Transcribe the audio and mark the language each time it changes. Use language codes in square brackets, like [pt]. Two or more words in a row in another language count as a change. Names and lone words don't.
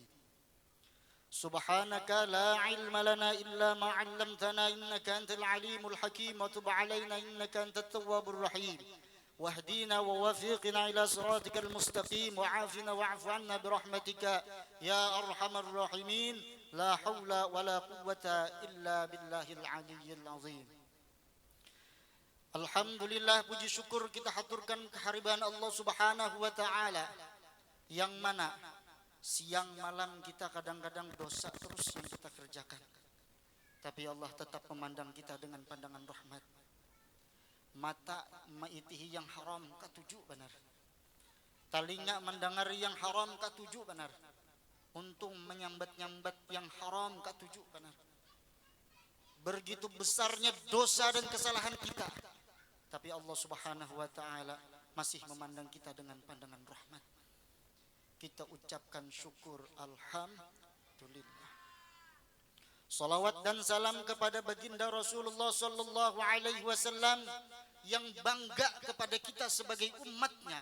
[ar] سبحانك لا علم لنا إلا ما علمتنا إنك أنت العليم الحكيم وتب علينا إنك أنت التواب الرحيم واهدينا ووفقنا إلى صراطك المستقيم وعافنا واعف عنا برحمتك يا أرحم الراحمين لا حول ولا قوة إلا بالله العلي العظيم. [id] Alhamdulillah, puji syukur kita haturkan kehadiran Allah [ar] سبحانه وتعالى [id] yang mana siang malam kita kadang-kadang dosa terus yang kita kerjakan, tapi Allah tetap memandang kita dengan pandangan rahmat. [bjn] Mata maitihi yang haram katuju benar, telinga mendengari yang haram katuju benar, untung menyambat-nyambat yang haram katuju benar. [id] Begitu besarnya dosa dan kesalahan kita, tapi Allah [ar] سبحانه وتعالى [id] masih memandang kita dengan pandangan rahmat. Kita ucapkan syukur alhamdulillah. Salawat dan salam kepada baginda Rasulullah [ar] صلى الله عليه وسلم [id] yang bangga kepada kita sebagai umatnya.